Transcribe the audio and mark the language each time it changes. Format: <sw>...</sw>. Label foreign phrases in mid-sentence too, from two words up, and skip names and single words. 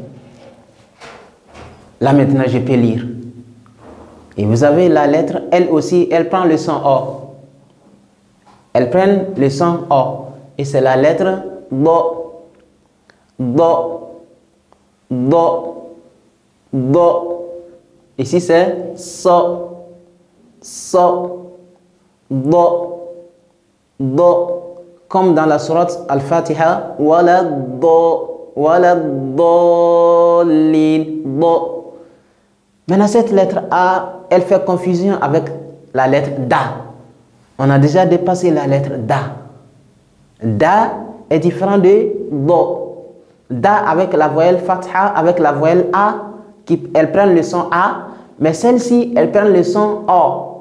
<fr>Là, maintenant, je peux lire. Et vous avez la lettre, elle aussi, elle prend le son O. Elle prend le son O. Et c'est la lettre Do. Do. Do. Do. Ici, c'est So. So. Do. Do. Comme dans la sourate Al-Fatiha.</fr> <ar>Wala Do. Wala Do. Lin. Do.</ar> <fr>Maintenant, cette lettre A, elle fait confusion avec la lettre Da. On a déjà dépassé la lettre Da. Da est différent de Do. Da avec la voyelle Fatha, avec la voyelle A, elle prend le son A, mais celle-ci, elle prend le son O.</fr>